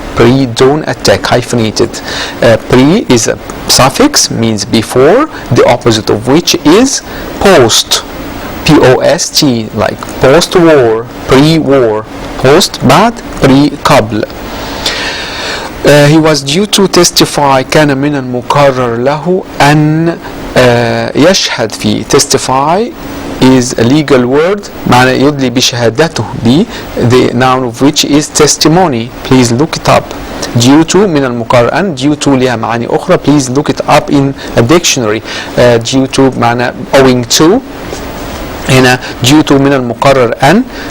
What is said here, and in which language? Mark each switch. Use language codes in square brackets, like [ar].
[en] Pre-dawn attack, hyphenated. Pre is a suffix, means before, the opposite of which is post, P-O-S-T, like post-war, pre-war, post بعد, pre قبل. He was due to testify. [ar] كان من المقرر له أن يشهد فيه. [en] Testify is a legal word, [ar] معنى يدلي بشهادته ب, [en] the noun of which is testimony. Please look it up. [ar] Due to من المقرر أن, due to لها معاني أخرى. [en] Please look it up in a dictionary. Due to معنى owing to. [ar] هنا due to من المقرر أن.